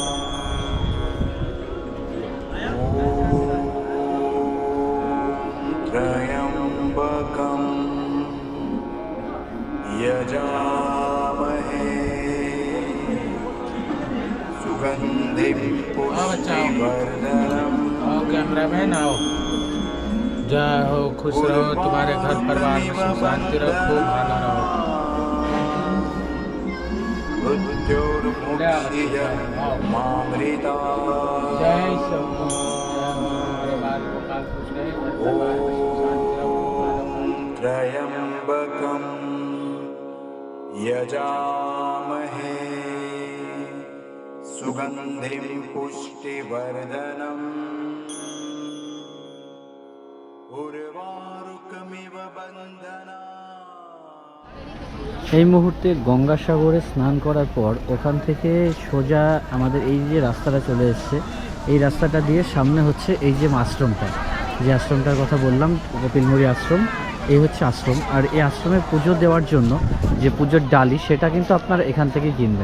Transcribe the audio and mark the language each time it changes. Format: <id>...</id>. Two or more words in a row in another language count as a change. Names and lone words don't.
<sa>त्र्यम्बकम् यजामहे सुगन्धिं पुष्टिवर्धनम्।</sa> <hi>आओ कैमरामैन आओ। जय हो, खुश रहो, तुम्हारे घर परिवार में सुख शांति रखो, भाला रहो।</hi> <sa>मृत्योर्मुक्षीय मामृतात्।</sa> <hi>जय शंभो, हमारे बाल गोपाल खुश रहे, घर परिवार में सुख शांति रखो, भाला रहो।</hi> <sa>त्र्यम्बकम् यजामहे सुगन्धिं पुष्टिवर्धनम् उर्वारुकमिव बन्धनान्।</sa> <bn>এই মুহূর্তে গঙ্গাসাগরে স্নান করার পর ওখান থেকে সোজা আমাদের এই যে রাস্তাটা চলে এসছে, এই রাস্তাটা দিয়ে সামনে হচ্ছে এই যে আশ্রমটা, যে আশ্রমটার কথা বললাম কপিলমুনি আশ্রম, এই হচ্ছে আশ্রম। আর এই আশ্রমে পুজো দেওয়ার জন্য যে পুজোর ডালি সেটা কিন্তু আপনারা এখান থেকে কিনবেন।</bn>